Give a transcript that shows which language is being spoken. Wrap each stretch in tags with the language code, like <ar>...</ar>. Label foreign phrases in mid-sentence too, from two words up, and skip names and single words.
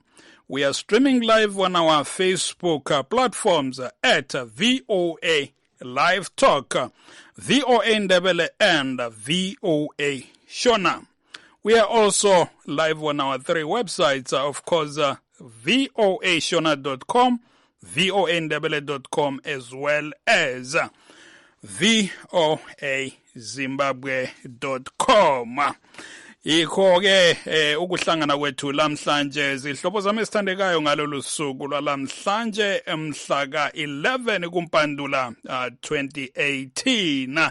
<en>We are streaming live on our Facebook platforms at VOA Live Talk, VOA Ndebele, and VOA Shona. We are also live on our three websites, of course, voashona.com, voandebele.com, as well as voazimbabwe.com.</en> <nd>Ikho-ke ukuhlangana kwethu lamhlanje zihlobo zami esithandekayo ngalolu suku lwalamhlanje mhla ka-11 kuMpandula 2018.</nd>